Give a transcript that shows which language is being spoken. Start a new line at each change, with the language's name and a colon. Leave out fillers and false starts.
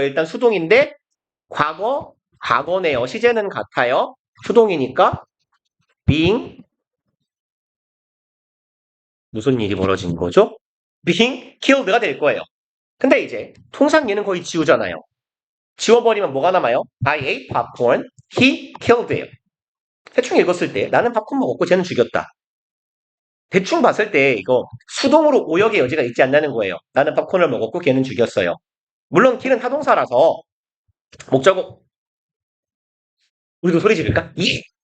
Korean: 일단 수동인데 과거네요. 시제는 같아요. 수동이니까 being 무슨 일이 벌어진 거죠? being killed가 될 거예요. 근데 이제 통상 얘는 거의 지우잖아요. 지워버리면 뭐가 남아요?
English: I ate popcorn, he killed예요.
Korean: 대충 읽었을 때 나는 팝콘 먹었고 쟤는 죽였다. 대충 봤을 때 이거 수동으로 오역의 여지가 있지 않다는 거예요. 나는 팝콘을 먹었고 걔는 죽였어요. 물론 kill은 타동사라서 목적어 우리도 소리 지를까? 예!